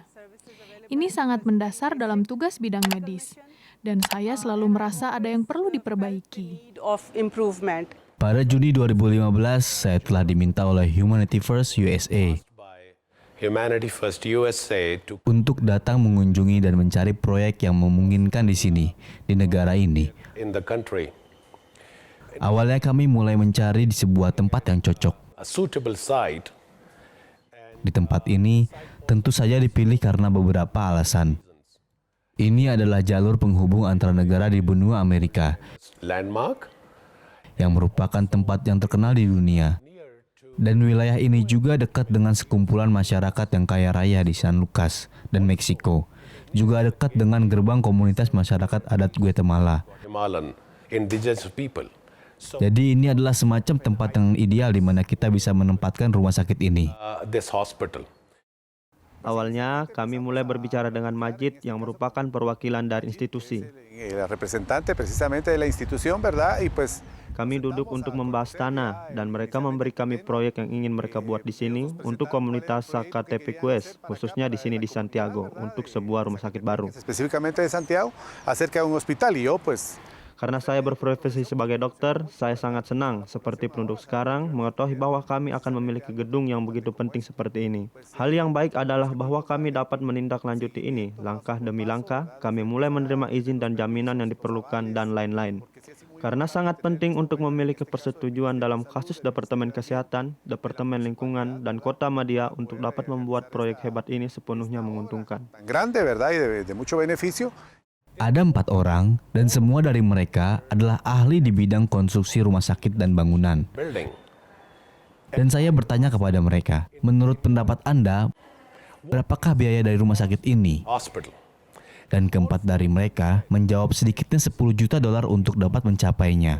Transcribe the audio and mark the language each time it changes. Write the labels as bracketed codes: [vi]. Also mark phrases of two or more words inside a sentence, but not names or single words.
[id] Ini sangat mendasar dalam tugas bidang medis, dan saya selalu merasa ada yang perlu diperbaiki. [en] Of improvement. [id] Pada Juni 2015, saya telah diminta oleh Humanity First USA Humanity First USA untuk datang mengunjungi dan mencari proyek yang memungkinkan di sini, di negara ini. [en] in the country, [id] Awalnya kami mulai mencari di sebuah tempat yang cocok. [en] a suitable site. [id] Di tempat ini, tentu saja dipilih karena beberapa alasan. Ini adalah jalur penghubung antara negara di benua Amerika, Landmark yang merupakan tempat yang terkenal di dunia. Dan wilayah ini juga dekat dengan sekumpulan masyarakat yang kaya raya di San Lucas dan Meksiko. Juga dekat dengan gerbang komunitas masyarakat adat Guatemala. [en] Guatemalan indigenous people. [id] Jadi ini adalah semacam tempat yang ideal di mana kita bisa menempatkan rumah sakit ini. [en] This hospital. [id] Awalnya, kami mulai berbicara dengan Majid yang merupakan perwakilan dari institusi. [es] La representante precisamente de la institución, ¿verdad? Y pues [id] Kami duduk untuk membahas tanah, dan mereka memberi kami proyek yang ingin mereka buat di sini untuk komunitas Zacatepecus, khususnya di sini di Santiago, untuk sebuah rumah sakit baru. [es] específicamente de Santiago, acerca de un hospital y yo pues [id] Karena saya berprofesi sebagai dokter, saya sangat senang seperti penduduk sekarang mengetahui bahwa kami akan memiliki gedung yang begitu penting seperti ini. Hal yang baik adalah bahwa kami dapat menindaklanjuti ini. Langkah demi langkah, kami mulai menerima izin dan jaminan yang diperlukan dan lain-lain. Karena sangat penting untuk memiliki persetujuan dalam kasus Departemen Kesehatan, Departemen Lingkungan, dan Kota Madya untuk dapat membuat proyek hebat ini sepenuhnya menguntungkan. [es] tan grande, ¿verdad? Y de mucho beneficio. [id] Ada 4 orang dan semua dari mereka adalah ahli di bidang konstruksi rumah sakit dan bangunan. Building. Dan saya bertanya kepada mereka, menurut pendapat Anda, berapakah biaya dari rumah sakit ini? Hospital. Dan keempat dari mereka menjawab sedikitnya $10 juta untuk dapat mencapainya.